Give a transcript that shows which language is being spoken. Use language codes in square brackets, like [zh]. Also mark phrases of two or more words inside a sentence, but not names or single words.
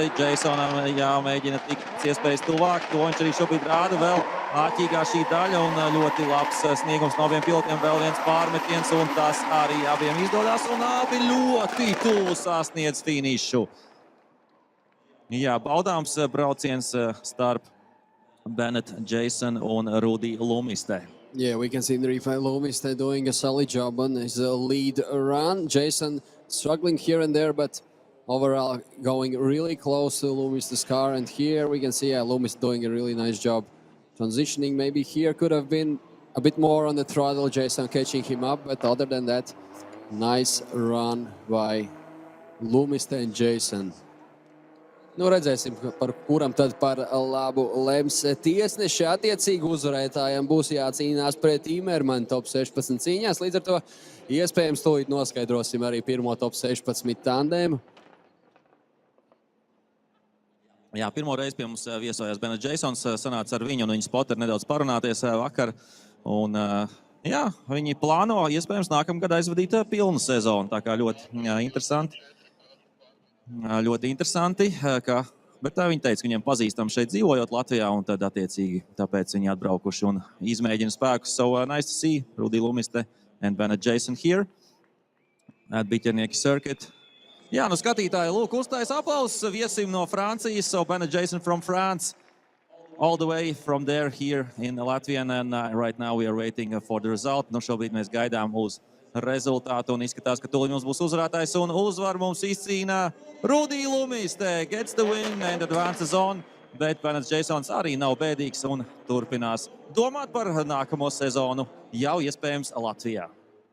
[lv] Jasonam jāmēģina tikt iespējas tuvāk, to viņš arī šobrīd rāda vēl āķīgā šī daļa, un ļoti labs sniegums no abiem pilotiem, vēl viens pārmetiens, un tas arī abiem izdodas, un abi ļoti tuvu sasniedz finišu. Jā, baudāms brauciens starp Bennett Jason un Rudi Lumiste. [en] Yeah, we can see in the replay Lumiste doing a solid job on his lead run. Jason struggling here and there, but overall going really close to Lumiste's car. And here we can see Lumiste doing a really nice job transitioning. Maybe here could have been a bit more on the throttle, Jason catching him up. But other than that, nice run by Lumiste and Jason. [lv] Nu, redzēsim, par kuram tad par labu lems tiesneši. Attiecīgi uzvarētājiem būs jācīnās pret Imermanu top 16 cīņās. Līdz ar to iespējams tūlīt noskaidrosim arī pirmo top 16 tandēmu. Jā, pirmo reizi pie mums viesojās Bennett Jasons. Sanāca ar viņu un viņa spoteru nedaudz parunāties vakar. Un, jā, viņi plāno iespējams nākamgad aizvadīt pilnu sezonu. Tā kā ļoti interesanti. Ļoti interesanti, bet viņi teica, ka viņiem pazīstam šeit dzīvojot Latvijā, un tad attiecīgi tāpēc viņi atbraukuši un izmēģina spēkus. [en] So nice to see Rudi Lumiste and Bennett Jason here at Biķernieki circuit. [lv] Jā, nu skatītāji, lūk, uztais aplausus viesim no Francijas. [en] So Bennett Jason from France, all the way from there here in Latvia, and right now we are waiting for the result. [lv] Nu šobrīd mēs gaidām uz rezultātu un izskatās, ka tūlīt mums būs uzvarētājs un uzvar mums izcīnā Rudi Lumiste. [en] Gets the win and advances on, [lv] bet Bennett Jasons arī nav bēdīgs un turpinās domāt par nākamo sezonu jau iespējams Latvijā.